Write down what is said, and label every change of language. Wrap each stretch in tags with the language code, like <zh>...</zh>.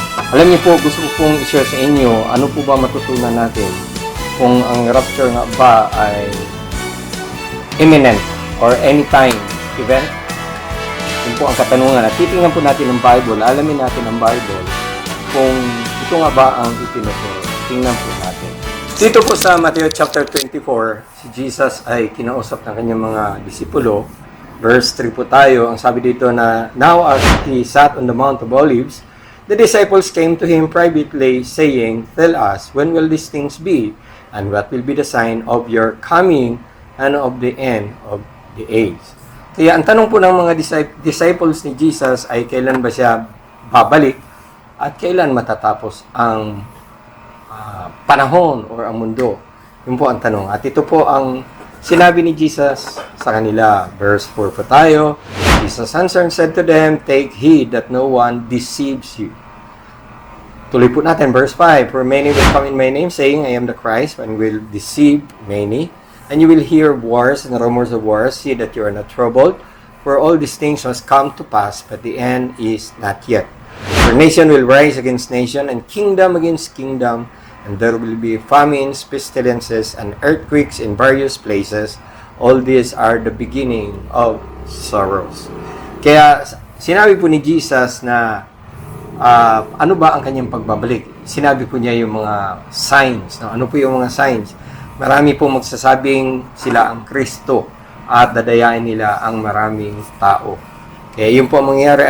<tl>Alam niyo po, gusto ko pong i-share sa inyo ano po ba matutunan natin kung ang rapture nga ba ay imminent or anytime event. Yun po ang katanungan. At titingnan po natin ang Bible, alamin natin ang Bible kung ito nga ba ang itinuturo. Tingnan po natin. Dito po sa Matthew chapter 24, si Jesus ay kinausap ng kanyang mga disipulo. Verse 3 po tayo. Ang sabi dito na,</tl> <en>"Now as he sat on the Mount of Olives, the disciples came to him privately, saying, 'Tell us, when will these things be? And what will be the sign of your coming and of the end of the age?'"</en> <tl>Kaya ang tanong po ng mga disciples ni Jesus ay kailan ba siya babalik at kailan matatapos ang panahon or ang mundo. Yun po ang tanong. At ito po ang sinabi ni Jesus sa kanila. Verse 4 po tayo.</tl> <en>Jesus answered and said to them, "Take heed that no one deceives you."</en> <tl>Tuloy po natin,</tl> <en>verse 5. "For many will come in my name, saying, 'I am the Christ,' and will deceive many. And you will hear of wars and rumors of wars. See that you are not troubled, for all these things must come to pass, but the end is not yet. For nation will rise against nation, and kingdom against kingdom, and there will be famines, pestilences, and earthquakes in various places. All these are the beginning of sorrows."</en> <tl>Kaya sinabi po ni Jesus na ano ba ang kanyang pagbabalik? Sinabi po niya yung mga signs. No? Ano po yung mga signs? Marami po magsasabing sila ang Kristo at dadayain nila ang maraming tao. Kaya yun po ang mangyayari.</tl>